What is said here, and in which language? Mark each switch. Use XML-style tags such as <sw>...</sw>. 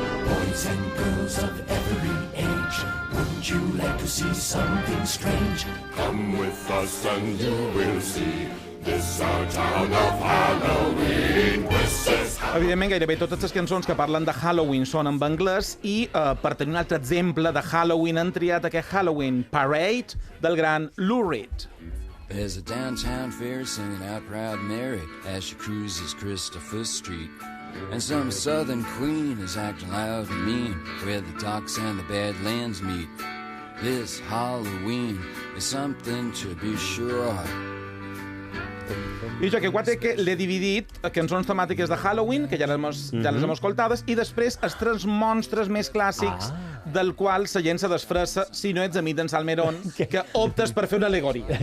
<en>Boys and girls of every age, wouldn't you like to see something strange? Come with us and you will see. This our town of Halloween.</en> <ca>Evidentment, gairebé totes les cançons que parlen de Halloween són en anglès i, per tenir un altre exemple de Halloween, han triat aquest Halloween Parade del gran Lou Reed.</ca> <en>There's a downtown fair singing out Proud Mary as she cruises Christopher Street. And some southern queen is acting loud and mean where the docks and the Badlands meet. This Halloween is something to be sure of.</en> <ca>I jo aquest guateque l'he dividit a cançons temàtiques de Halloween, que ja les hem escoltades, i després els 3 monstres més clàssics del qual la gent se desfressa si no ets amic d'en Salmerón, que optes per fer una alegoria.</ca>